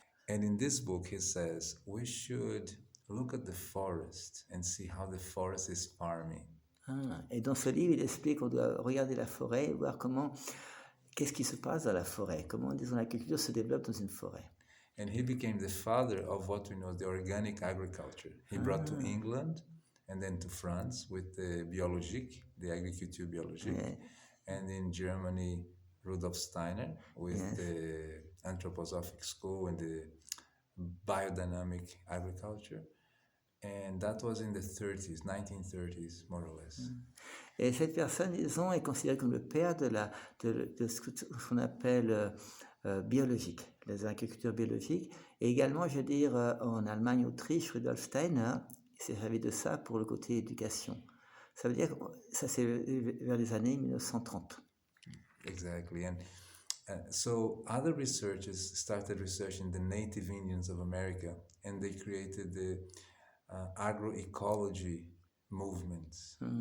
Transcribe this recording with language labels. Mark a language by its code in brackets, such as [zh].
[en] And in this book, he says we should look at the forest and see how the forest is farming. [fr] Et dans ce livre, il explique qu'on doit regarder la forêt et voir qu'est-ce qui se passe dans la forêt, comment, disons, l'agriculture se développe dans une forêt. [en] And he became the father of what we know as the organic agriculture. He brought to England and then to France with the biologique, the agriculture biologique. Yeah. And in Germany, Rudolf Steiner with the anthroposophic school and the biodynamic agriculture. And that was in the 30s, 1930s, more or less. [fr] Et cette personne, disons, est considérée comme le père de ce qu'on appelle biologique, les agricultures biologiques. Et également, je veux dire, en Allemagne, Autriche, Rudolf Steiner s'est servi de ça pour le côté éducation. Ça veut dire que ça c'est vers les années 1930. [en] Exactly. And so other researchers started researching the native Indians of America, and they created the agroecology movements.